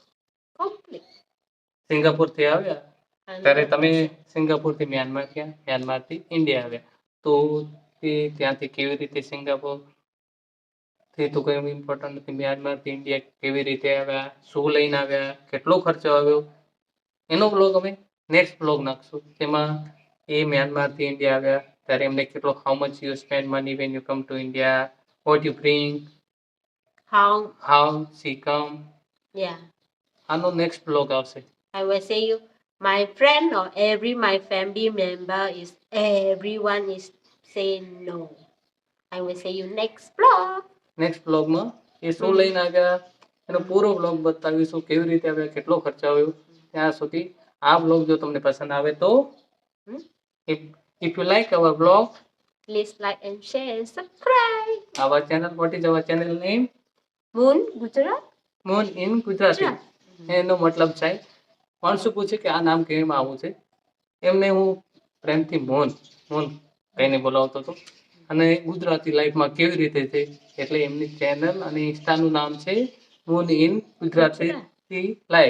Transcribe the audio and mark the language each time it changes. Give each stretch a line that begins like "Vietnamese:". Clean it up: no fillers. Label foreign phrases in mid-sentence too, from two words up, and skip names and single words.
Gujarati: સિંગાપુર થી આવ્યા ત્યારે તમે સિંગાપુર થી મ્યાનમાર ગયા, મ્યાનમાર થી ઇન્ડિયા આવ્યા, તો તે ત્યાંથી કેવી રીતે સિંગાપુર થી તો કઈ ઇમ્પોર્ટન્ટ નથી, મ્યાનમાર થી ઇન્ડિયા કેવી રીતે આવ્યા, શું લઈને આવ્યા, કેટલો ખર્ચો આવ્યો, એનો બ્લોગ અમે
English: next blog
Gujarati: નાખશું. તેમાં એ મ્યાનમાર થી ઇન્ડિયા આવ્યા ત્યારે એમને કેટલો,
English: how much you spend money when you come to India, what you bring, how she come. Yeah.
Gujarati: આનો
English: next blog
Gujarati: આવશે.
English: I will say you, my friend or my family member is, everyone is saying no. I will say you next vlog. next blogમાં
Gujarati: એ શું લઈને આવ્યા એનો પૂરો બ્લોગ બતાવીશું, કેવી રીતે આવ્યા, કેટલો ખર્ચો આવ્યો. ત્યાં સુધી આ બ્લોગ જો તમને પસંદ આવે તો
English: if you like our vlog, please like and share and subscribe our channel. What is our channel name? Moon Gujarat. Moon in Gujarati.
Gujarati: એનો મતલબ છે, માણસો પૂછે કે આ નામ કેમ આવું છે, એમને હું પ્રેમથી મોન કહીને બોલાવતો હતો. અને ગુજરાતી લાઈફમાં કેવી રીતે છે, એટલે એમની ચેનલ અને ઇન્સ્ટાનું નામ છે મૂન ઇન ગુજરાતી લાઈફ.